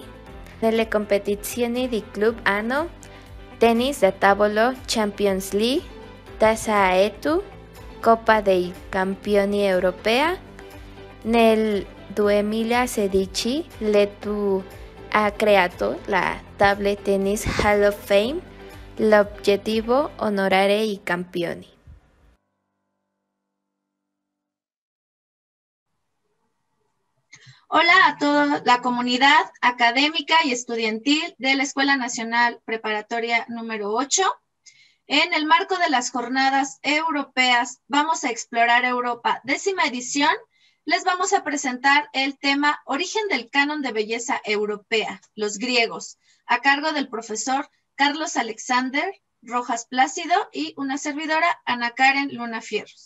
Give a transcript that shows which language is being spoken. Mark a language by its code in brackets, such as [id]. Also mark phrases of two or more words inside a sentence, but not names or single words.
[it] Nelle competizioni di club hanno tennis da tavolo Champions League, Tassa Etu, Coppa dei Campioni Europea. Nel 2016 l'ETU ha creato la Table Tennis Hall of Fame, l'obiettivo onorare i campioni. [es] Hola a toda la comunidad académica y estudiantil de la Escuela Nacional Preparatoria número 8. En el marco de las jornadas europeas Vamos a explorar Europa, 10ª edición, les vamos a presentar el tema Origen del canon de belleza europea, los griegos, a cargo del profesor Carlos Alexander Rojas Plácido y una servidora, Ana Karen Luna Fierros.